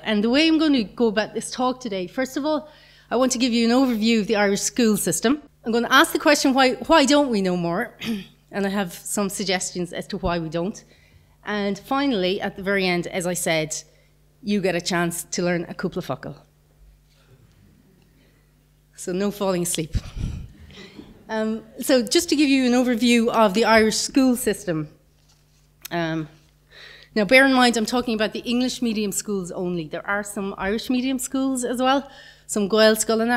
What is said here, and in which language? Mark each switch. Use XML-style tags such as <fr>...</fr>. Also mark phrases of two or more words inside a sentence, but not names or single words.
<en>And the way I'm going to go about this talk today, first of all, I want to give you an overview of the Irish school system. I'm going to ask the question, why don't we know more? And I have some suggestions as to why we don't. And finally, at the very end, as I said, you get a chance to learn a</en> <ga>cúpla focal.</ga> <en>So no falling asleep. So just to give you an overview of the Irish school system. Now, bear in mind, I'm talking about the English medium schools only. There are some Irish medium schools as well, some Gael Scoilna.</en>